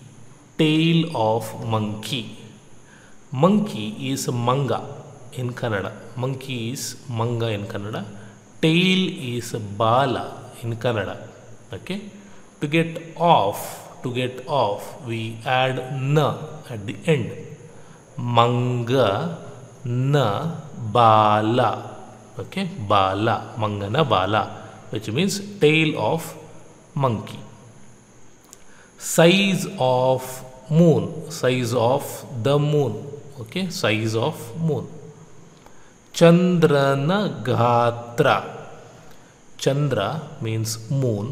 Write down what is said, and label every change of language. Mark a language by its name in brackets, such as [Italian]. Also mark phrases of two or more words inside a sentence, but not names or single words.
[English] Monkey is manga in Kannada. Tail is bala in Kannada. Okay. To get off, we add na at the end. [Kannada] ಮಂಗ ನ ಬಾಲ. Okay, ಬಾಲ, ಮಂಗನ ಬಾಲ, [English] which means tail of monkey. Size of the moon. Okay, size of moon. [Kannada] ಚಂದ್ರನ ಗಾತ್ರ. [English] Chandra means moon.